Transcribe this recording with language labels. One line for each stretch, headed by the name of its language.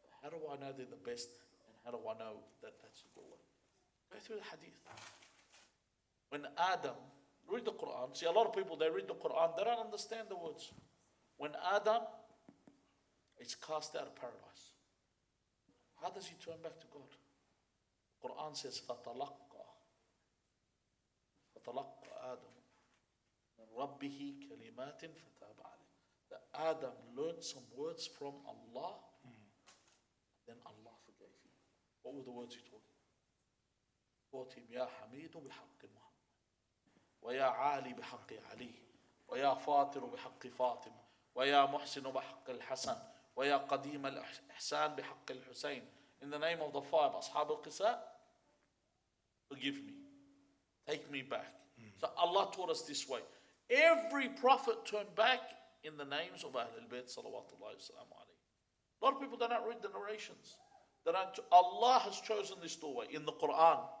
English: How do I know they're the best? And how do I know that that's the doorway? Go through the hadith. When Adam, read the Qur'an. See, a lot of people, they read the Qur'an, they don't understand the words. When Adam is cast out of paradise, how does he turn back to God? The Qur'an says,
Arabic: فَتَلَقَّى آدَمُ مِنْ رَبِّهِ كَلِمَاتٍ فَتَابَ عَلَيْهِ.
English: That Adam learned some words from Allah, then Allah forgave him. What were the words he taught him? Taught him,
Arabic: يا حميد بحق محمد ويا عالي بحق علي ويا فاطر بحق فاطمة ويا محسن بحق الحسن ويا قديم الإحسان بحق الحسين.
English: In the name of the five Ashab al-Qisa, forgive me, take me back. So Allah taught us this way. Every prophet turned back in the names of Ahlul Bayt salawatullahi wasalam alayhi. A lot of people do not read the narrations. Allah has chosen this doorway in the Qur'an.